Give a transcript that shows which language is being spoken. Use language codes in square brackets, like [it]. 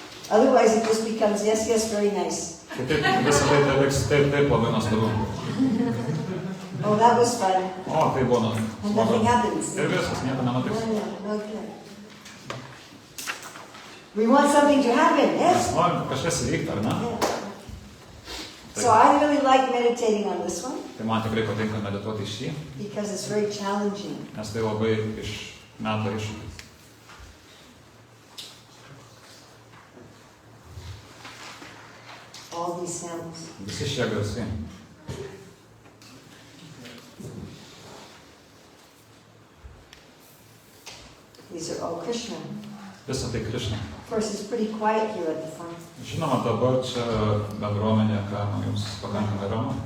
[en] Otherwise it just becomes, yes, yes, very nice. [lt] Kitaip visą tai liks taip, labai nuostabu. [en] Oh, that was fun. [lt] O, tai buvo [en] And nothing happens. [lt] Ir viskas, nieko nenutiks. [en] No, okay. We want something to happen, [lt] Mes [en] yes? [lt] norim kažkas įvykti, ar ne? [en] Yeah. So I really like meditating on this one [lt] Tai man tikrai patinka medituoti šį, [en] because it's very challenging. [lt] nes tai labai meta iššūkis. [en] All these sounds. [lt] Visi šie garsai. [en] These are all Krishna. [lt] Visa tai Krishna. [en] Of course, it's pretty quiet here at the front. [lt] Žinoma, dabar čia bendruomenė, ką jums pakankamai ramu.